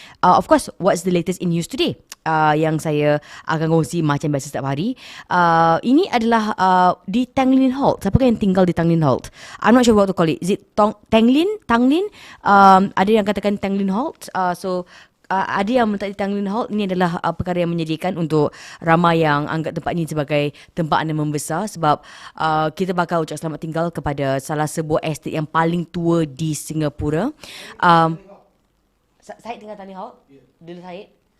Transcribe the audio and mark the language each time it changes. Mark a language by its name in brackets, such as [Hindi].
[English] Of course, what's the latest in news today? [Malay] Yang saya akan kongsi macam biasa setiap hari. Ini adalah di Tanglin Halt. Siapa yang tinggal di Tanglin Halt? [English] I'm not sure what to call it. Is it Tanglin? [Malay] Ada yang katakan Tanglin Halt. Ada yang meletak di Tanglin Halt. Ini adalah perkara yang menyedihkan untuk ramai yang anggap tempat ini sebagai tempat anda membesar, sebab kita bakal ucap selamat tinggal kepada salah sebuah estate yang paling tua di Singapura. Syed tinggal Tanglin Halt? Dulu Syed?